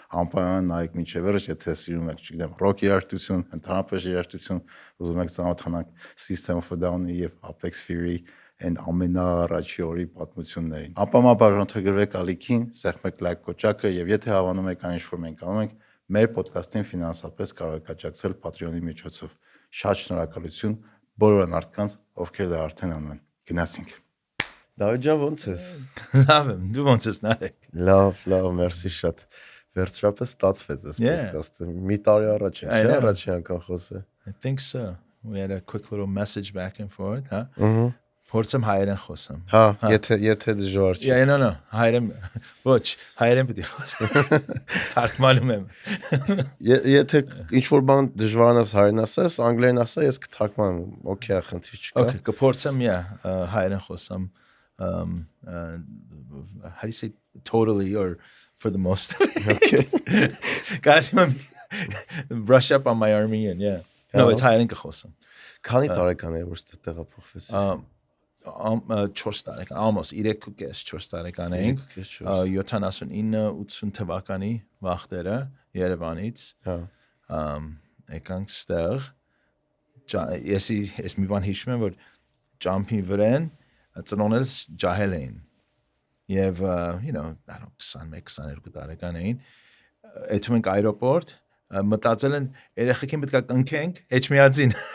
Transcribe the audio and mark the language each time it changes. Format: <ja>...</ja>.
<hy>Անպայման նայեք մինչև վերջ, եթե սիրում եք, չգիտեմ, ռոք երաժշտություն, ընդհանրապես երաժշտություն, ուզում եք ծանոթանալ System of a Down-ի եւ Apex Fury այն ամենաառաջի օրի պատմություններին։ Անպայման բաժանորդագրվեք ալիքին, սեղմեք լայք կոճակը եւ եթե հավանում եք այն ինչ որ մենք անում ենք, մեր ոդկասթին ֆինանսապես կարող եք աջակցել Patreon-ի միջոցով։ Շատ շնորհակալություն բոլոր մարդկանց, ովքեր դա արդեն անում են։ Գնացինք։ Դավիթ ջան, ոնց ես։ Լավ եմ, դու ոնց ես Նարեկ։ Լավ, մերսի շատ։ Վերջապես ստացվեց այս ոդկասթը։ Մի տարի առաջ է, չէ՞, առաջի անգամ խոսե։</hy> <en>I think so. We had a quick little message back and forth, huh?</en> <hy>Փորձեմ հայերեն խոսեմ։ Հա, եթե դժվար չի։ Yeah, no, հայերեն ոչ, հայերեն պետք է խոսեմ։ Թարգմանում եմ։ Եթե ինչ որ բան դժվարանաս հայերեն ասես, անգլերեն ասա, ես կթարգմանեմ։ Okay, խնդիր չկա։</hy> <en>Okay,</en> <hy>կփորձեմ, հայերեն խոսեմ։</hy> <en>How do you say totally or for the most? Okay. Guys, brush up on my Armenian, yeah. No, it's</en> <hy>հայերեն կխոսեմ։ Քանի տարեկան էր որ տեղափոխվես։ 4 տարեկան, almost 3.4 տարեկան էինք 79-80 թվականի վախտերը Երևանից եկանք ստեղ ես մի բան հիշում եմ որ ճամփի վրան ծնողներս ջահել էին եւ 21-22 տարեկան էին այդում ենք այրոպորտ մտածել են երեխեքին պետք է կնքենք էջմիածին</hy>